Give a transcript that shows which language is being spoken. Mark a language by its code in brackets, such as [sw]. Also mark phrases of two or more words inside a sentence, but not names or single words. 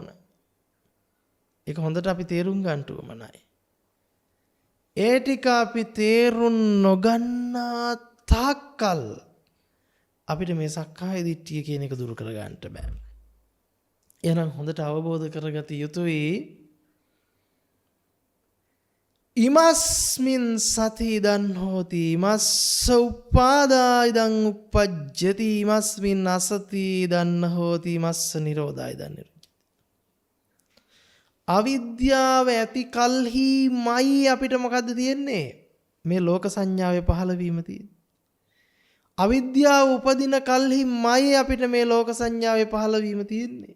[si] ඒක හොඳට අපි තේරුම් ගන්න ඕමනයි. ඒ ටික අපි තේරුම් නොගන්නා තාක්කල් අපිට මේ සක්කාය දිට්ඨිය කියන එක දුරු කර ගන්නට බෑ. එහෙනම් හොඳට අවබෝධ කරගත යුතුයි. [pi] ඉමස්මින් සති ඉදන් හෝති ඉමස්ස උපාදා ඉදන් උප්පජ්ජති ඉමස්මින් අසති ඉදන් හෝති ඉමස්ස නිරෝධා ඉදන් නිරුද්ධති. [si] අවිද්‍යාව ඇති කල්හිමයි අපිට මොකද්ද තියෙන්නේ? මේ ලෝක සංඥාවේ පහළ වීම තියෙන්නේ. අවිද්‍යාව උපදින කල්හිමයි අපිට මේ ලෝක සංඥාවේ පහළ වීම තියෙන්නේ.